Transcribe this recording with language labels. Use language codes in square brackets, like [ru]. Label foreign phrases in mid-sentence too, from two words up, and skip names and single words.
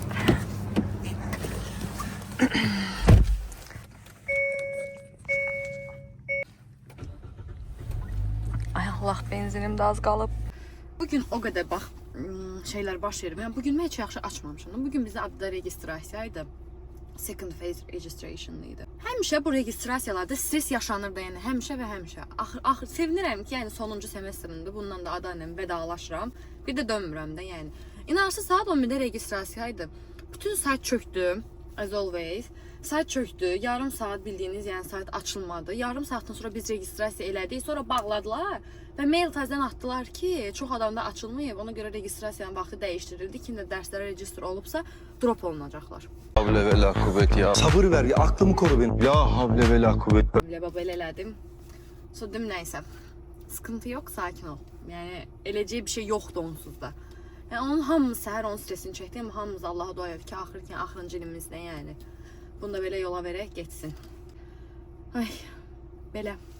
[az] Ay Allah, benzinim də az qalıb. Bugün o qədər bax şeylər baş verir. Yəni bugün mən heç yaxşı açmamışam. Bugün bizdə adda registrasiyaydı. [en] Second phase registration idi. [az] Həmişə bu registrasiyalarda stres yaşanır da, yəni həmişə və həmişə. Axır sevinirəm ki, yəni sonuncu semestrimdir. Bundan da adayla vedalaşıram. Bir də dönmürəm də, yəni. İnanırsınız saat 11-də registrasiyaydı. Bütün sayt çöktü, [en] as always. [az] Sayt çöktü, yarım saat bildiyiniz, yəni sayt açılmadı. Yarım saatdan sonra biz registrasiya elədik, sonra bağladılar və mail təzədən atdılar ki, çox adamda açılmayıb, ona görə registrasiyanın vaxtı dəyişdirildi. Kim də dərslərə register olubsa, drop olunacaqlar. [tr] Havle ve la kuvvet ya. Sabır ver ya, aklımı koru benim. Ya havle ve la kuvvet. [az] Belə elədim. So dedim nəysə, sıkıntı yox, sakin ol. Yəni eləcək bir şey yoxdur onsuz da. Yəni onun hamımız səhər onun stresini çəkdi, amma hamımız Allaha dua edirik ki, axırıncı ilimizdə, yəni bunu da belə yola verək getsin. Ay, belə.